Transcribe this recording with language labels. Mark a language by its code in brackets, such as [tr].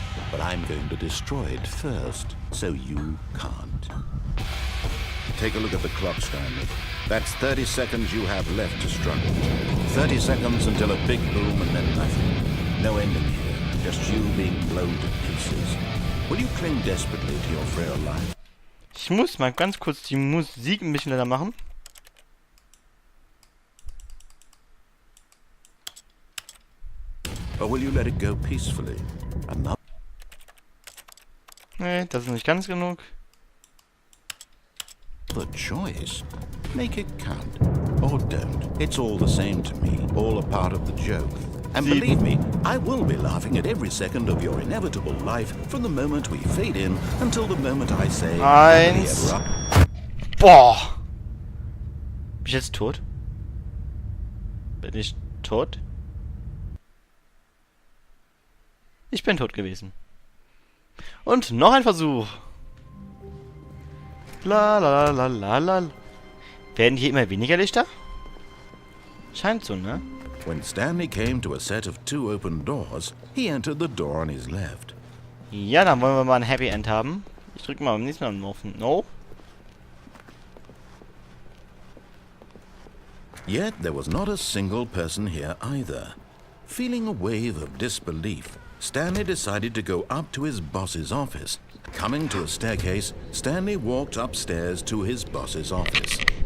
[en] But I'm going to destroy it first, so you can't. Take a look at the clock, Stanley. That's 30 seconds you have left to struggle. 30 seconds until a big boom and then nothing. No ending here. Just you being blown to pieces. Will you cling desperately to your frail life? [de] ich muss mal ganz kurz die Musik ein bisschen leiser machen. [en] Or will you let it go peacefully? Another [de] Nee, das ist nicht ganz genug. [en] choice? Make it count. Or don't. It's all the same to me. All a part of the joke. And [de] Sie- [en] believe me, I will be laughing at every second of your inevitable life from the moment we fade in until the moment I say... [de] Eins. Boah! Bin ich jetzt tot? Bin ich tot? Ich bin tot gewesen. Und noch ein Versuch. La la la la la. Werden hier immer weniger Lichter? Scheint so, ne? [en] When Stanley came to a set of 2 open doors, he entered the door on his left. [de] Ja, dann wollen wir mal ein Happy End haben. Ich drücke mal beim nächsten Mal auf No. [en] Yet there was not a single person here either. Feeling a wave of disbelief, Stanley decided to go up to his boss's office. Coming to a staircase, Stanley walked upstairs to his boss's office.